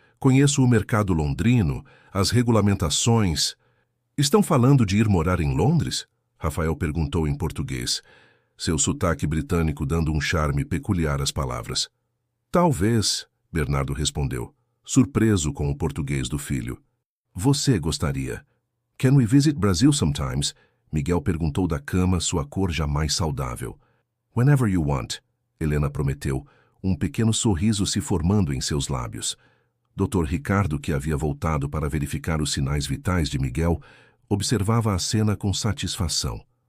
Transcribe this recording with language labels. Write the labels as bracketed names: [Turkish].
[Portuguese] Conheço o mercado londrino, as regulamentações. Estão falando de ir morar em Londres? Rafael perguntou em português, seu sotaque britânico dando um charme peculiar às palavras. Talvez, Bernardo respondeu. surpreso com o português do filho. Você gostaria? [English] Can we visit Brazil sometimes? [Portuguese] Miguel perguntou da cama, sua cor jamais saudável. [English] Whenever you want, [Portuguese] Helena prometeu, um pequeno sorriso se formando em seus lábios. Dr. Ricardo, que havia voltado para verificar os sinais vitais de Miguel, observava a cena com satisfação.